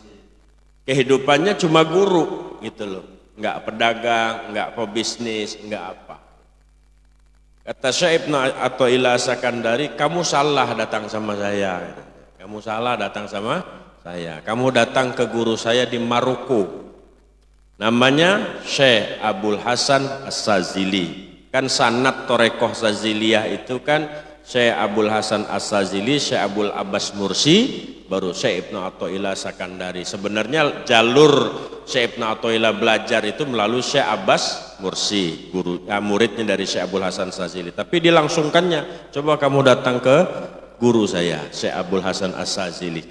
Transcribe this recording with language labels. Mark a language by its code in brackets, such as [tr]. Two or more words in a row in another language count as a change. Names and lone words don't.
[id] Kehidupannya cuma guru gitu loh, nggak pedagang, nggak pebisnis, nggak apa. Kata Syekh Ibnu Athaillah As-Sakandari, kamu salah datang sama saya, kamu salah datang sama saya, kamu datang ke guru saya di Maroko, namanya Syekh Abul Hasan As-Sazili. Kan sanad Torekoh Zaziliyah itu kan Syekh Abul Hasan As-Sazili, Syekh Abul Abbas Mursi, baru Syekh Ibnu Athaillah Sakandari. Sebenarnya jalur Syekh Ibnu Athaillah belajar itu melalui Syekh Abbas Mursi, muridnya dari Syekh Abul Hasan As-Sazili. Tapi dilangsungkannya, coba kamu datang ke guru saya, Syekh Abul Hasan As-Sazili.